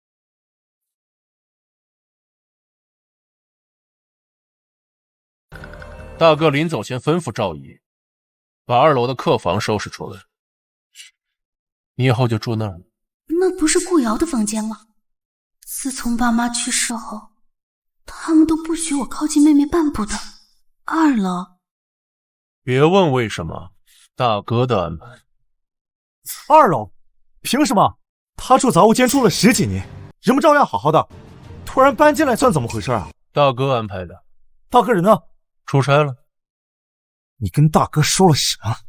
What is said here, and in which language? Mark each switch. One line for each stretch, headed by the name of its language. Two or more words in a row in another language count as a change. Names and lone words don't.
Chinese: 大哥臨走前吩咐趙姨，把2樓的客房收拾出來，你以後就住那兒。那不是顧瑤的房間嗎？自從爸媽去世後，他們都不許我靠近妹妹半步的。2樓。別問為什麼， 大哥的安排。 2楼，凭什么？他住杂物间住了10几年，人们照样好好的，突然搬进来算怎么回事啊？大哥安排的。大哥人呢？出差了。你跟大哥说了什么？